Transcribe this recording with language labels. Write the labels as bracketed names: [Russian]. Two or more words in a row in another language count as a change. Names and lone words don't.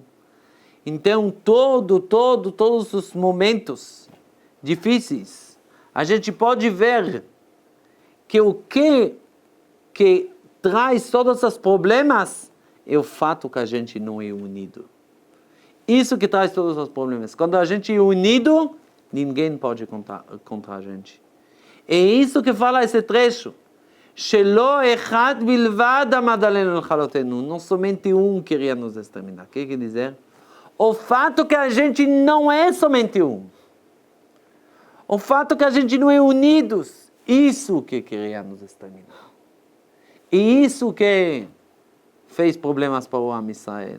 [Portuguese] Então, todos os momentos difíceis, a gente pode ver que o que traz todos os problemas é o fato que a gente não é unido. Isso que traz todos os problemas. Quando a gente é unido, ninguém pode contra a gente. É isso que fala esse trecho. [Hebrew] שלא אחד בלבד עמד עלינו לכלותנו. [Portuguese] Não somente um queria nos exterminar. O que quer dizer? O fato que a gente não é somente um. O fato que a gente não é unidos. Isso que queria nos exterminar. E isso que fez problemas para o [Hebrew] עם ישראל.